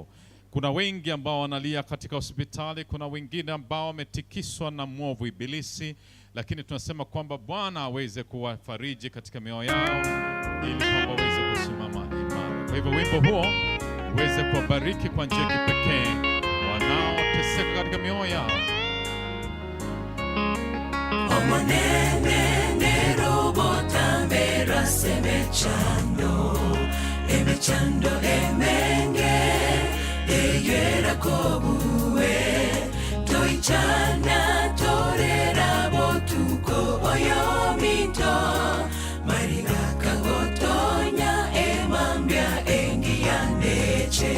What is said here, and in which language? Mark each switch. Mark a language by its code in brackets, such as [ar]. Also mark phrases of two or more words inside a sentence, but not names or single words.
[sw] Kuna wengi ambao wanalia katika hospitali, kuna wengine ambao wametikiswa na mwovu ibilisi, lakini tunasema kwamba Bwana aweze kuwafariji katika mioyo yao ili kwamba waweze kusimama imara. Kwa hivyo wimbo huo uweze kuwabariki kwa njia kipekee wanaoteseka katika mioyo yao. [guz] Omonene ne robota mbera semechando, emechando emenge eyera kobuwe, toichana torera botuko oyomito, mariga kagotonya emambia engiyandeche.